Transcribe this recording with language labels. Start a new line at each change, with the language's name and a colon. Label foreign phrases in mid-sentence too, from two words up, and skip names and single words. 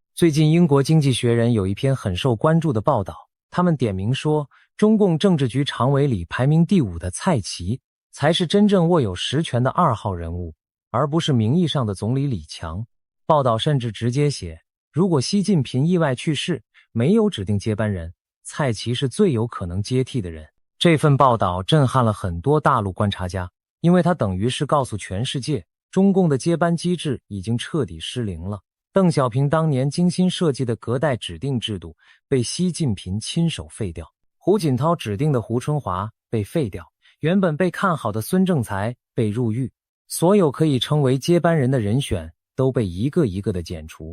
Chinese: 最近英國经濟學人有一篇很受關注的報道，他們點名說，中共政治局常委裡排名第5的蔡奇才是真正握有实权的2號人物，而不是名義上的总理李強。報道甚至直接寫，如果習近平意外去世，沒有指定接班人，蔡奇是最有可能接替的人。這份報道震撼了很多大陸觀察家，因為它等於是告訴全世界，中共的接班機制已經徹底失靈了。鄧小平當年精心設計的隔代指定制度被習近平親手廢掉，胡錦濤指定的胡春華被廢掉，原本被看好的孫政才被入獄，所有可以稱為接班人的人選都被一個一個的剪除。